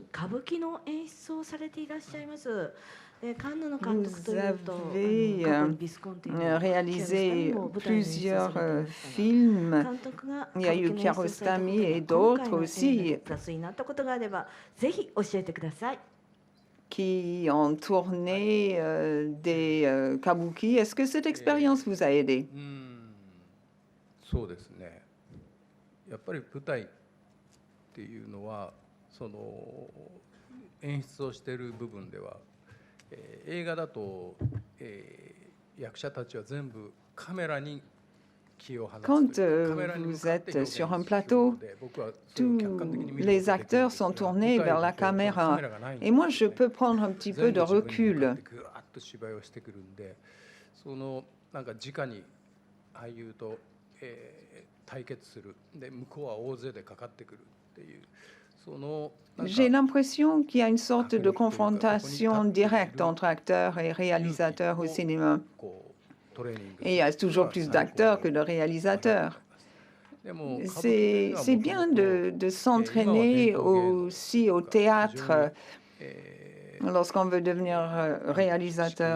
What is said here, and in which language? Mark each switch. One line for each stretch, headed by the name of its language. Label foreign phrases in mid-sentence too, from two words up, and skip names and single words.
French: Vous avez réalisé plusieurs films. Il y a eu Kiarostami et d'autres aussi qui ont tourné des kabuki. Est-ce que cette expérience vous a aidé?
Japanese: そうですね。やっぱり舞台っていうのはその演出をしている部分では、映画だと、役者たちは全部カメラに気を放つ。Quand
French: vous êtes sur un plateau, tous les acteurs sont tournés vers la caméra. Et moi, je peux prendre un petit peu de recul.
Japanese: 芝居をしてくるんで、そのなんか直に俳優と対決するで向こうは大勢でかかってくるっていうその
French: J'ai l'impression qu'il y a une sorte de confrontation directe entre acteurs et réalisateurs au cinéma. Et il y a toujours plus d'acteurs que de réalisateurs. C'est bien de s'entraîner aussi au théâtre lorsqu'on veut devenir réalisateur.